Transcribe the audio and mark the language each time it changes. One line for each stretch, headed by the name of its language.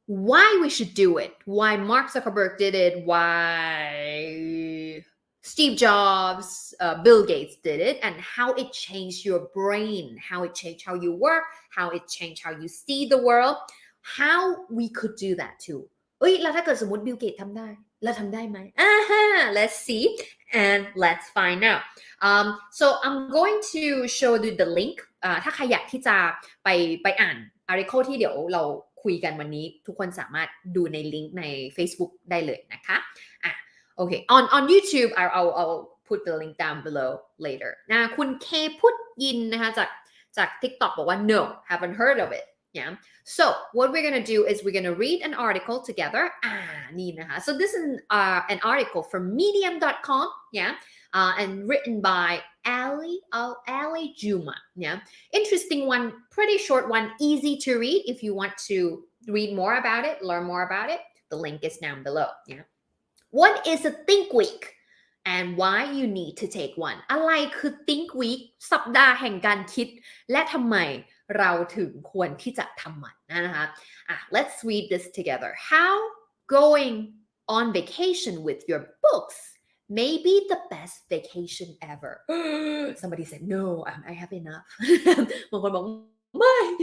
English: why we should do it why Mark Zuckerberg did it why Steve Jobs, Bill Gates did it, and how it changed your brain, how it changed how you work, how it changed how you see the world, how we could do that too.
Thai: แล้วถ้าเกิดสมมติ Bill Gates ทำได้เราทำได้ไหม
English: let's see and let's find out. So I'm going to show you the link.
Thai: ถ้าใครอยากที่จะไปอ่าน article ที่เดี๋ยวเราคุยกันวันนี้ทุกคนสามารถดูในลิงก์ใน Facebook ได้เลยนะคะ
English: Okay, on YouTube, I'll put the link down below later.
Thai: นะคุณเคพุทธยินนะคะจาก TikTok บอกว่า
English: no, haven't heard of it. Yeah. So what we're gonna do is we're gonna read an article together.
Thai: นี่นะคะ
English: So this is an article from medium.com. Yeah. And written by Ali Juma. Yeah. Interesting one, pretty short one, easy to read. If you want to read more about it, learn more about it, the link is down below. Yeah.What is a Think Week and why you need to take one
Thai: อะไรคือ Think Week สัปดาห์แห่งการคิดและทำไมเราถึงควรที่จะทำมันนะคะ
English: let's read this together how going on vacation with your books may be the best vacation ever somebody said no I have enough
Thai: บางคนบอกไม่